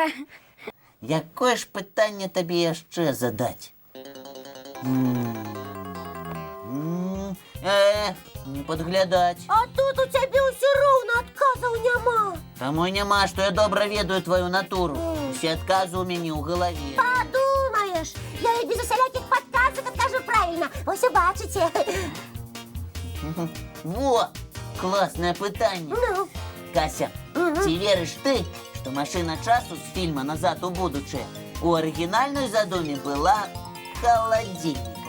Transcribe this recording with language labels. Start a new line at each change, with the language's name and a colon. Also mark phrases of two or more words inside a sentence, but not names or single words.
Belarusian: Якое ж пытанне табе яшчэ задаць? Не падглядаць. А тут у цябе ўсё роўна адказаў няма. Таму і няма, што я добра ведаю тваю натуру. Усе адказы ў мяне ў галаве.
Russian: Подумаешь, я и без усялякіх подказок откажу правильно.
Belarusian: Вось і бачыце. Во! Класнае пытанне. Ну, Кася, ці верыш ты, што машына часу з фільма «Назад у будучае» у арыгінальнай задуме была халадзільнікам?